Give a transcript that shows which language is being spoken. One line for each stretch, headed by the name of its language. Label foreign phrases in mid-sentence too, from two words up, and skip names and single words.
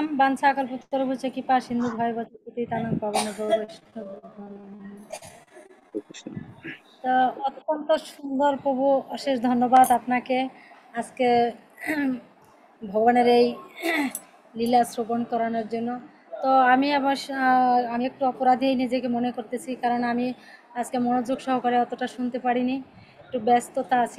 Sanskrit: बांसा कल्पतरुभ्यश्च कृपा सिंधु भवति पतितानां पावनेभ्यो वैष्णवेभ्यो।
Bangla: হরে কৃষ্ণ। তো অত্যন্ত সুন্দর প্রভু, অশেষ ধন্যবাদ আপনাকে আজকে ভগবানের এই লীলা শ্রবণ করানোর জন্য। তো আমি আমি একটু অপরাধী নিজেকে মনে করতেছি, কারণ আমি আজকে মনোযোগ সহকারে অতটা শুনতে পারিনি, একটু ব্যস্ততা আছি।